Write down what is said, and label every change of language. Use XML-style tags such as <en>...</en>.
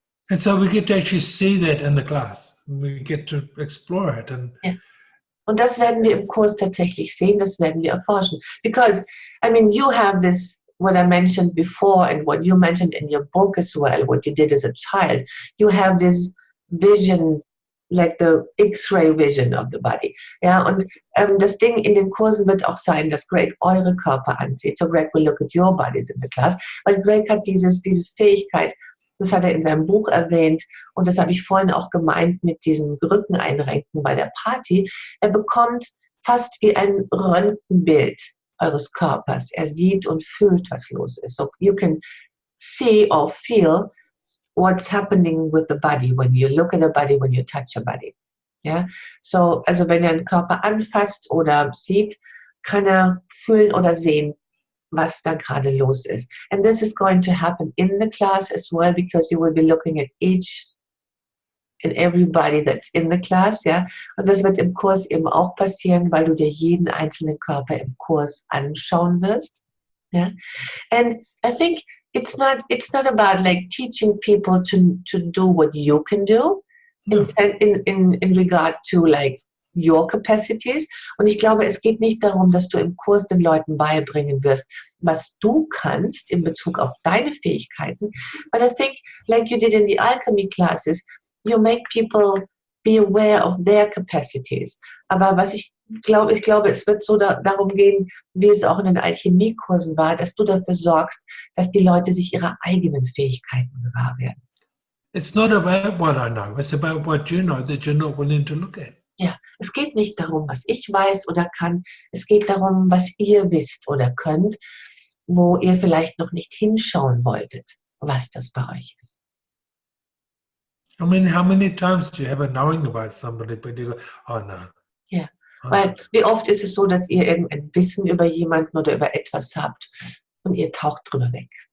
<en>And so we get to actually see that in the class. We get to explore it. And</en> <de>Und das werden wir im Kurs tatsächlich sehen, das werden wir erforschen.</de> <en>Because, I mean, you have this, what I mentioned before and what you mentioned in your book as well, what you did as a child. You have this vision, like the X-ray vision of the body.</en> <de>Ja, und das Ding in den Kursen wird auch sein, dass Greg eure Körper ansieht.</de> <en>So Greg will look at your bodies in the class.</en> <de>Weil Greg hat diese Fähigkeit, Das hat er in seinem Buch erwähnt und das habe ich vorhin auch gemeint mit diesem Rückeneinrenken bei der Party. Er bekommt fast wie ein Röntgenbild eures Körpers. Er sieht und fühlt, was los ist.</de> <en>So you can see or feel what's happening with the body when you look at the body, when you touch a body.</en> <de>Ja, so, also wenn er einen Körper anfasst oder sieht, kann er fühlen oder sehen, was da gerade los ist.</de> <en>And this is going to happen in the class as well, because you will be looking at each and everybody that's in the class, ja.</en> <de>Und das wird im Kurs eben auch passieren, weil du dir jeden einzelnen Körper im Kurs anschauen wirst, ja.</de> <en>And I think it's not about like teaching people to do what you can do in regard to like your capacities.</en> <de>Und ich glaube, es geht nicht darum, dass du im Kurs den Leuten beibringen wirst, was du kannst in Bezug auf deine Fähigkeiten.</de> <en>But I think, like you did in the alchemy classes, you make people be aware of their capacities.</en> <de>Aber was ich glaube, es wird so darum gehen, wie es auch in den Alchemiekursen war, dass du dafür sorgst, dass die Leute sich ihrer eigenen Fähigkeiten gewahr werden.</de> <en>It's not about what I know. It's about what you know that you're not willing to look at.</en> <de>Ja, es geht nicht darum, was ich weiß oder kann. Es geht darum, was ihr wisst oder könnt, wo ihr vielleicht noch nicht hinschauen wolltet, was das bei euch ist.</de> <en>I mean, how many times do you have a knowing about somebody, but you go, oh no.</en> <de>Ja, weil wie oft ist es so, dass ihr irgendein Wissen über jemanden oder über etwas habt und ihr taucht drüber weg.</de>